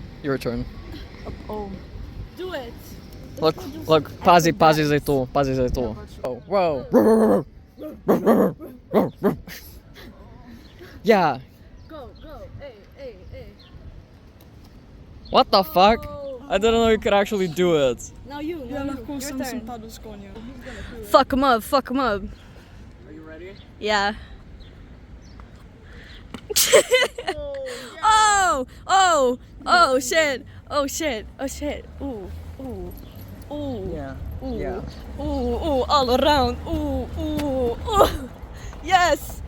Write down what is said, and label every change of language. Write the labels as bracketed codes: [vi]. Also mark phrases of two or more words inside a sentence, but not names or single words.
[en] Your turn. Oh. Do it. Look, [sl] pazi za to, pazi za to. [en] Oh, wow. Yeah. Go. Hey. What the fuck? I didn't know you could actually do it. Now you. [sl] Ja [en] Your [sl] lahko sem [en] turn. [sl] padel s konja. [en] Fuck him up. Are you ready? Yeah. Oh! Oh shit! Oh shit! Ooh. Yeah. Ooh. Yeah. Ooh, all around. Ooh. Yes.